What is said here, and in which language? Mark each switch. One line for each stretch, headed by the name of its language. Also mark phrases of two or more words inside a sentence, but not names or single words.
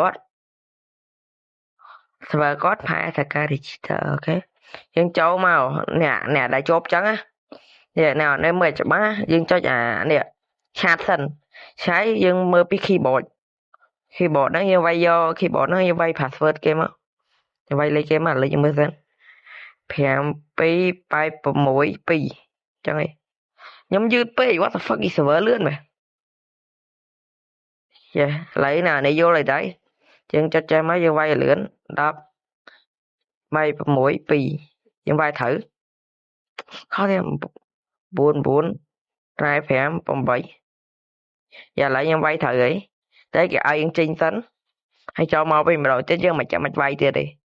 Khmer: គាត់ផែថាការ register អូខេយើងចូលមកអ្នកដែលជាប់ចឹងណានេះមើលច្បាស់យើងចុចនេះ chat សិនឆៃយើងមើលពី keyboard ហ្នឹងយើងវាយយក keyboard ហ្នឹងយើងវាយ password គេមកយើងវាយលេខគេមកលេខយើងមើលសិន 52862ចឹងហីខ្ញុំយឺតពេក
English: what the fuck
Khmer: នេះ server លឿនមែនឥឡូវនេះយល់ហើយដែរយើងចុចចេះមកយើងវាយលឿន10 362យើងវាយត្រូវខុសទេ99 5 8ឥឡូវខ្ញុំវាយត្រូវហីតែគេឲ្យយើងចេញសិនហើយចូលមកវិញម្ដងទៀតយើងមិនចាំបាច់វាយទៀតទេ